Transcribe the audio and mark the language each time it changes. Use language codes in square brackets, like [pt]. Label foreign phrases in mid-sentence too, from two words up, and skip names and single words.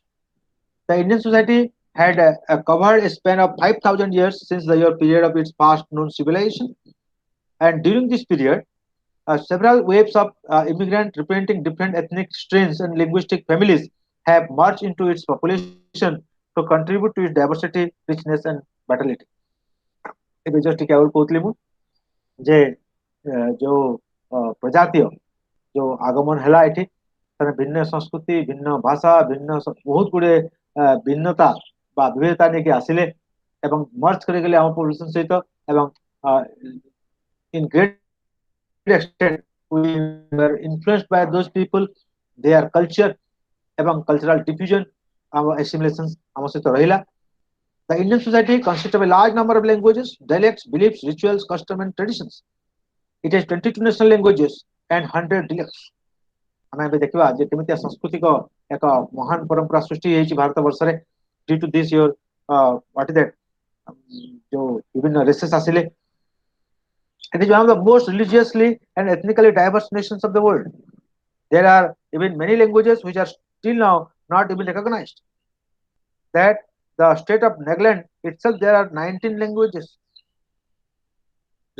[en] The Indian society had covered a span of 5,000 years since the year period of its past known civilization. And during this period, several waves of immigrants representing different ethnic strains and linguistic families have merged into its population to contribute to its diversity, richness, and vitality. [or] ଏବେ just ଟିକେ ଆଗରୁ କହୁଥିଲି ମୁଁ ଯେ ଯୋଉ ପ୍ରଜାତୀୟ ଯୋଉ ଆଗମନ ହେଲା ଏଠି ସେମାନେ ଭିନ୍ନ ସଂସ୍କୃତି ଭିନ୍ନ ଭାଷା ଭିନ୍ନ ବହୁତ ଗୁଡେ ଭିନ୍ନତା ବା ବିବିଧତା ନେଇକି ଆସିଲେ ଏବଂ ମର୍ଜ କରିଗଲେ ଆମ ପପୁଲେସନ ସହିତ ଏବଂ [en] in great extent we were influenced by those people, their culture [or] ଏବଂ [en] cultural diffusion our assimilations [or] ଆମ ସହିତ ରହିଲା. [en] The Indian society consists of a large number of languages, dialects, beliefs, rituals, customs, and traditions. It has 22 national languages and 100 dialects. [or] ଆମେ ଏବେ ଦେଖିବା ଯେ କେମିତିଆ ସାଂସ୍କୃତିକ ଏକ ମହାନ ପରମ୍ପରା ସୃଷ୍ଟି ହେଇଛି ଭାରତ ବର୍ଷରେ [en] due to this your what is that [or] ଯୋଉ ବିଭିନ୍ନ races ଆସିଲେ. [en] It is one of the most religiously and ethnically diverse nations of the world. There are even many languages which are still now not even recognized. That the state of Nagaland itself, there are 19 languages.